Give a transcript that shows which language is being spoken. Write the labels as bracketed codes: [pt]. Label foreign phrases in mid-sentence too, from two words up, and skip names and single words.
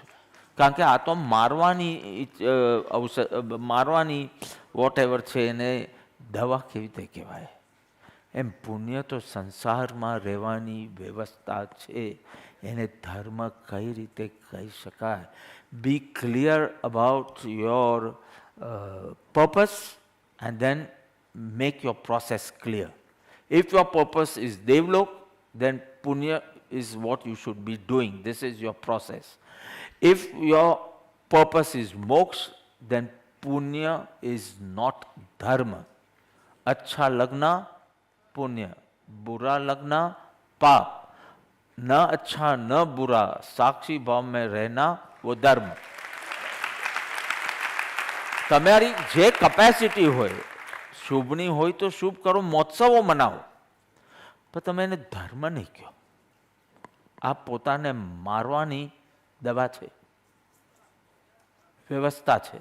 [gu] કારણ કે આ તો મારવાની [en] what ever [gu] છે, એને દવા કેવી રીતે કહેવાય? એમ પુણ્ય તો સંસારમાં રહેવાની વ્યવસ્થા છે, એને ધર્મ કઈ રીતે કહી શકાય? [en] be clear about your purpose and then make your process clear. If your purpose is Devlok, then Punya is what you should be doing. This is your process. If your purpose is Moksha, then Punya is not Dharma. [hi] अच्छा लगना, पुण्य। बुरा लगना, पाप. ना अच्छा, ना बुरा. साक्षी भाव में रहना, वो धर्म. [gu] તમારી જે કેપેસિટી હોય, શુભની હોય તો શુભ કરો, મહોત્સવો મનાવો, પણ તમે એને ધર્મ નહીં કહો. આ પોતાને મારવાની દવા છે, વ્યવસ્થા છે.